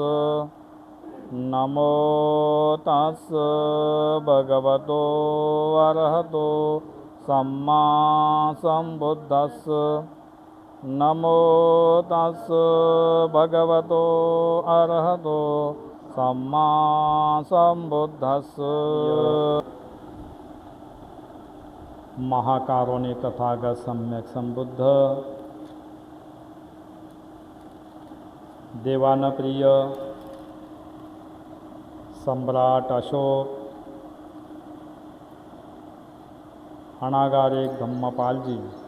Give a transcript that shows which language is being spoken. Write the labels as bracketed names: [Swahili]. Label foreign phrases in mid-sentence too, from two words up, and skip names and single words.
[Pali] नमो तस् भगवतो अरहतो सम्मा सम्बुद्धस्। नमो तस् भगवतो अरहतो सम्मा सम्बुद्धस्। [Marathi] महाकारुणिक तथागत सम्यक संबुद्ध, देवानप्रिय सम्राट अशोक, अनागारिक धम्मपालजी,